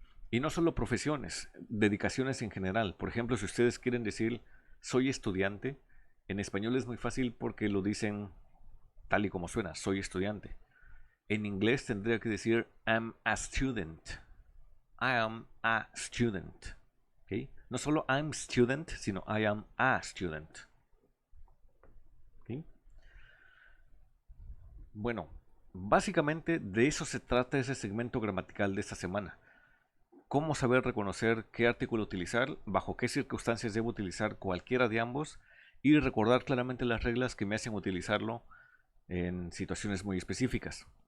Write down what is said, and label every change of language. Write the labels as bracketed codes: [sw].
[es] Y no solo profesiones, dedicaciones en general. Por ejemplo, si ustedes quieren decir soy estudiante, en español es muy fácil porque lo dicen tal y como suena, soy estudiante. En inglés tendría que decir [en] I'm a student. I am a student. ¿Okay? [es] No solo [en] I'm student, [es] sino [en] I am a student. ¿Okay? [es] Bueno, básicamente de eso se trata ese segmento gramatical de esta semana. Cómo saber reconocer qué artículo utilizar, bajo qué circunstancias debo utilizar cualquiera de ambos y recordar claramente las reglas que me hacen utilizarlo en situaciones muy específicas.